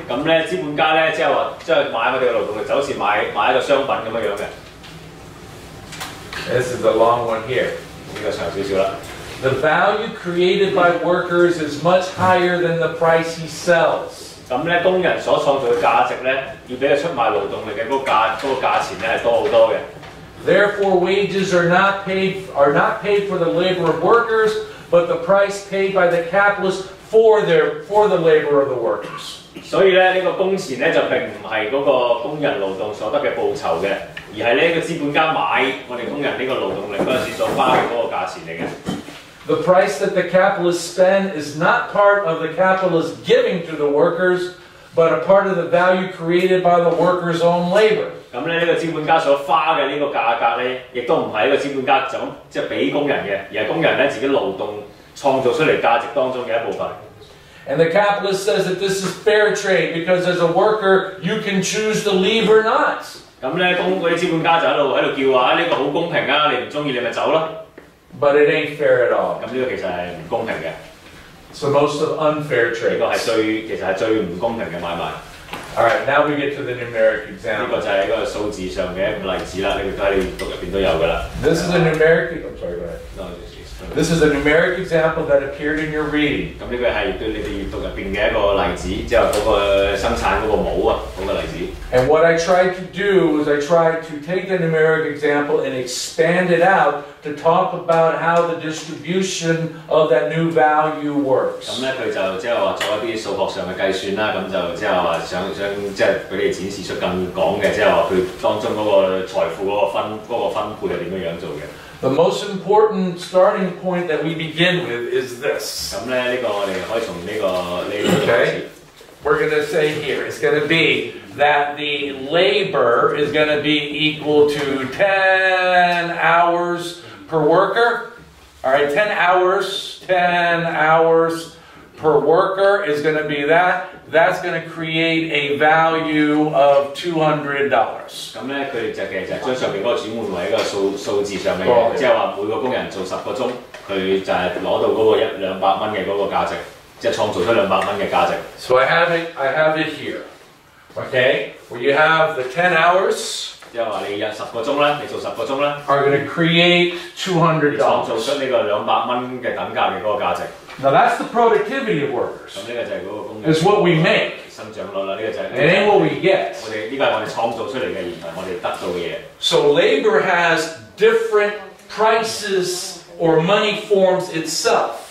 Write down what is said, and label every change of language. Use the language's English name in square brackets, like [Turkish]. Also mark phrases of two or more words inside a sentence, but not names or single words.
[Cantonese] 咁咧資本家咧即係話即係買我哋嘅勞動力就好似買一個商品咁樣嘅。 [English] This is a long one here. [Cantonese] 呢個長少少啦。 [English] The value created by workers is much higher than the price he sells. [Cantonese] 咁咧工人所創造嘅價值咧，要俾佢出賣勞動力嘅嗰個價錢咧係多好多嘅。 [English] Therefore, wages are not paid for the labor of workers, but the price paid by the capitalist for the labor of the workers. [Cantonese] 所以咧，呢個工錢咧就並唔係嗰個工人勞動所得嘅報酬嘅，而係呢個資本家買我哋工人呢個勞動力嗰陣時所花嘅嗰個價錢嚟嘅。 [English] The price that the capitalists spend is not part of the capitalists giving to the workers, but a part of the value created by the workers' own labor. [Cantonese] 咁咧呢個資本家所花嘅呢個價格咧，亦都唔係呢個資本家就咁即係俾工人嘅，而係工人咧自己勞動創造出嚟價值當中嘅一部分。 [English] And the capitalist says that this is fair trade because as a worker you can choose to leave or not. [Cantonese] 咁咧嗰啲資本家就喺度叫話呢個好公平啊，你唔中意你咪走咯。 [English] But it ain't fair at all. [Cantonese] 咁呢個其實係唔公平嘅。 [English] It's the most of unfair [Cantonese] 呢 [English] trade. [Cantonese] 個係其實係最唔公平嘅買賣。 [English] All right, now we get to the numeric [Cantonese] 呢 [English] example. [Cantonese] 個就係一個數字上嘅一個例子啦，呢個都喺你閱讀入邊都有㗎啦。 [English] This is a numeric. I'm sorry, go ahead. This is a numeric example that appeared in your reading. [Cantonese] 咁呢個係對你哋閱讀入邊嘅一個例子，之後嗰個生產嗰個帽啊嗰個例子。 [English] And what I tried to do was I tried to take the numeric example and expand it out to talk about how the distribution of that new value works. [Cantonese] 咁咧佢就即係話做一啲數學上嘅計算啦，咁就即係話想即係俾你展示出更廣嘅，即係話佢當中嗰個財富嗰個分配係點樣做嘅。 [English] The most important starting point that we begin with is this. [Cantonese] 咁咧呢個我哋可以從呢個開始。 [English] We're going to say here, it's going to be that the labor is going to be equal to 10 hours per worker. All right, 10 hours per worker is going to be that. That's going to create a value of $200. [Cantonese] 咁咧，佢哋就其實將上面嗰個轉換為一個數字上嘅嘢，即係話每個工人做10個鐘，佢就係攞到嗰個200蚊嘅嗰個價值，即係創造出200蚊嘅價值。 [English] So I have it here. Okay, where you have the 10 hours. [Cantonese] 即係話你有10個鐘啦，你做10個鐘啦 [English] ，are going to create $200. [Cantonese] 創造出呢個200蚊嘅等價嘅嗰個價值。 [English] Now that's the productivity of workers. [Cantonese] 咁呢個就係嗰個工人。 [English] It's what we make. [Cantonese] 生長率啦，呢個就係。 [English] It ain't what we get. [Cantonese] 我哋呢個係我哋創造出嚟嘅，而唔係我哋得到嘅嘢。 [English] So labor has different prices or money forms itself.